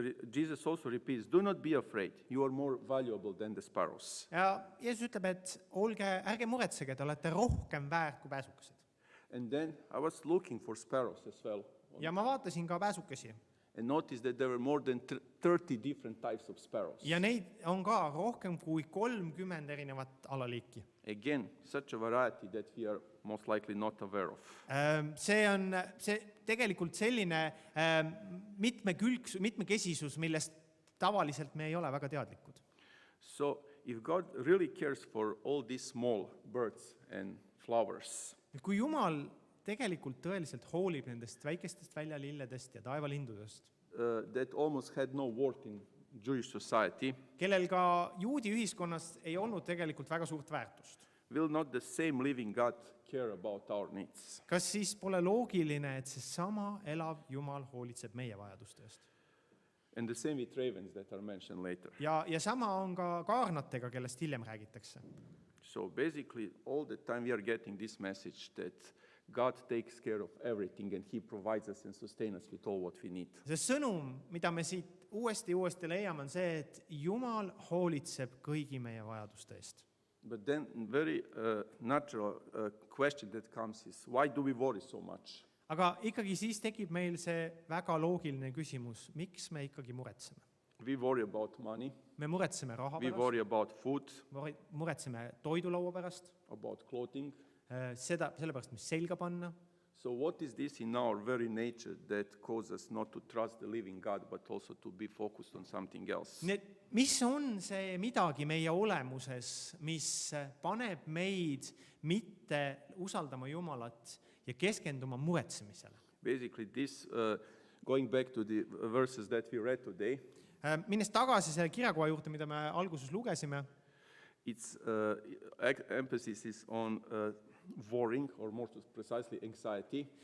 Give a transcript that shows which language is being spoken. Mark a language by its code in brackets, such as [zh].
[en] Jesus also repeats, do not be afraid, you are more valuable than the sparrows. [et] Ja Jeesus ütleb, et ärge muretsege, te olete rohkem väärt kui pääsukesed. [en] And then I was looking for sparrows as well. [et] Ja ma vaatasin ka pääsukesi. [en] And noticed that there were more than 30 different types of sparrows. [et] Ja neid on ka rohkem kui 30 erinevat alaliiki. [en] Again, such a variety that we are most likely not aware of. [et] See on tegelikult selline mitmekesisus, millest tavaliselt me ei ole väga teadlikud. [en] So if God really cares for all these small birds and flowers, [et] Kui Jumal tegelikult tõeliselt hoolib nendest väikestest väljalilledest ja taevalindudest, [en] that almost had no worth in Jewish society, [et] kellel ka juudi ühiskonnas ei olnud tegelikult väga suurt väärtust. [en] will not the same living God care about our needs? [et] Kas siis pole loogiline, et see sama elav Jumal hoolitseb meie vajaduste eest? [en] And the same with ravens that are mentioned later. [et] Ja sama on ka kaarnatega, kellest hiljem räägitakse. [en] So basically, all the time we are getting this message that God takes care of everything and He provides us and sustains us with all what we need. [et] See sõnum, mida me siit uuesti leiame, on see, et Jumal hoolitseb kõigi meie vajaduste eest. [en] But then very natural question that comes is, why do we worry so much? [et] Aga ikkagi siis tekib meil see väga loogiline küsimus, miks me ikkagi muretseme? [en] We worry about money, [et] Me muretseme raha [en] we [et] pärast, [en] worry about food, [et] muretseme toidulaua pärast, [en] about clothing. [et] sellepärast, mis selga panna. [en] So what is this in our very nature that causes us not to trust the living God, but also to be focused on something else? [et] Nii et mis on see midagi meie olemuses, mis paneb meid mitte usaldama Jumalat ja keskenduma muretsemisele? [en] Basically this, going back to the verses that we read today, [et] Minnes tagasi selle kirjakoha juurde, mida me alguses lugesime, [en] its emphasis is on worrying, or more precisely anxiety,